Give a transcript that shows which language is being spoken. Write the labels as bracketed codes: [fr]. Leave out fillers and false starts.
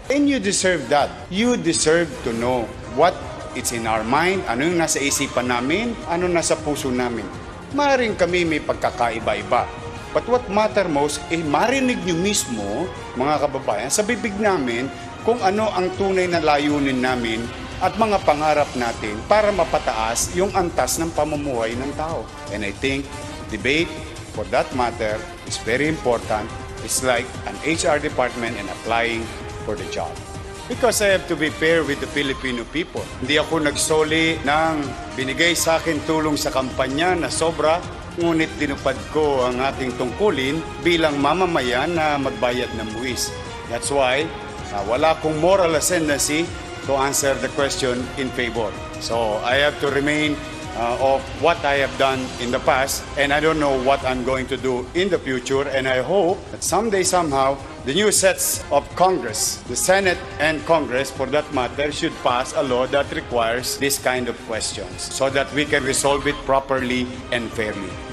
[en] And you deserve that. You deserve to know what is in our mind, [tl] ano yung nasa isipan namin, ano nasa puso namin. Maaaring kami may pagkakaiba-iba. [en] But what matter most, [tl] marinig nyo mismo, mga kababayan, sa bibig namin kung ano ang tunay na layunin namin at mga pangarap natin para mapataas yung antas ng pamumuhay ng tao. [en] And I think debate, for that matter, is very important. It's like an HR department and applying for the job. Because I have to be fair with the Filipino people. [tl] Hindi ako nagsoli ng binigay sa akin tulong sa kampanya na sobra. ngunit dinupad ko ang ating tungkulin bilang mamamayan na magbayad ng buwis. [en] That's why [tl] wala akong [en] moral ascendancy to answer the question in favor. So I have to remain of what I have done in the past, and I don't know what I'm going to do in the future, and I hope that someday, somehow, the new sets of Congress, the Senate and Congress, for that matter, should pass a law that requires this kind of questions so that we can resolve it properly and fairly.